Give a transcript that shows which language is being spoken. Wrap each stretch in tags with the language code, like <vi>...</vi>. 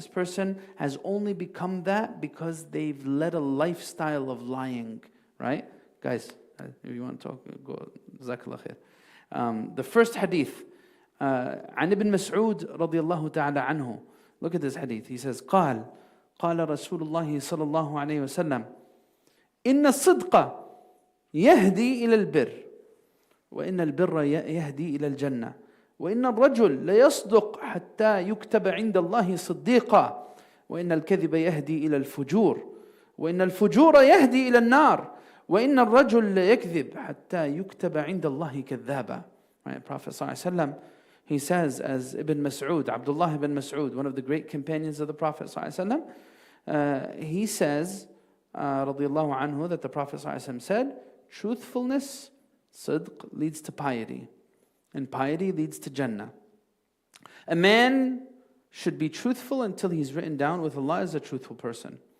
<en>This person has only become that because they've led a lifestyle of lying, right? Guys, if you want to talk, go. Jazakallah khair. The first hadith,</en> <ar>عن ابن مسعود رضي الله تعالى عنه.</ar> <en>Look at this hadith. He says,</en> <ar>قال رسول الله صلى الله عليه وسلم إن الصدق يهدي إلى البر وإن البر يهدي إلى الجنة وإن الرجل ليصدق حتى يكتب عند الله صديقا وإن الكذب يهدي إلى الفجور وإن الفجور يهدي إلى النار وإن الرجل ليكذب حتى يكتب عند الله كذابا.</ar> <en>Right? Prophet ﷺ, he says, as Ibn Mas'ud, Abdullah ibn Mas'ud, one of the great companions of the Prophet ﷺ, he says, radiyallahu anhu, that the Prophet ﷺ said, truthfulness, sidq, leads to piety. And piety leads to Jannah. A man should be truthful until he's written down with Allah as a truthful person.</en>